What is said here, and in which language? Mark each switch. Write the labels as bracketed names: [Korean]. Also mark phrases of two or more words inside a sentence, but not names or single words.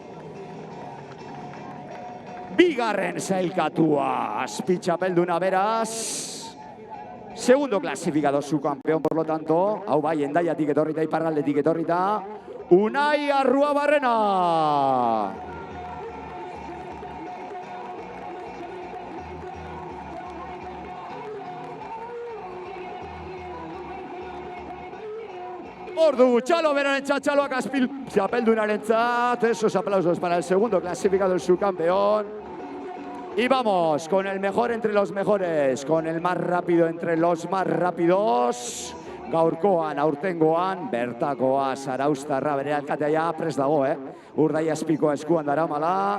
[Basque] Bigarren sailkatua azpitxapelduna beraz. [Spanish] Segundo clasificado su campeón, por lo tanto, [Basque] hau bai, Hendaiatik etorrita, iparraldetik etorrita, Unai Arruabarrena. Hor dugu, txalo berarentzat, txaloak azpitxapeldunarentzat. [Spanish] Esos aplausos para el segundo clasificado, el subcampeón. Y vamos con el mejor entre los mejores, con el más rápido entre los más rápidos. [Basque] Gaurkoan, aurtengoan, bertakoa Zarauztarra bere alkatea prest dago, Urdaiazpikoa eskuan daramala.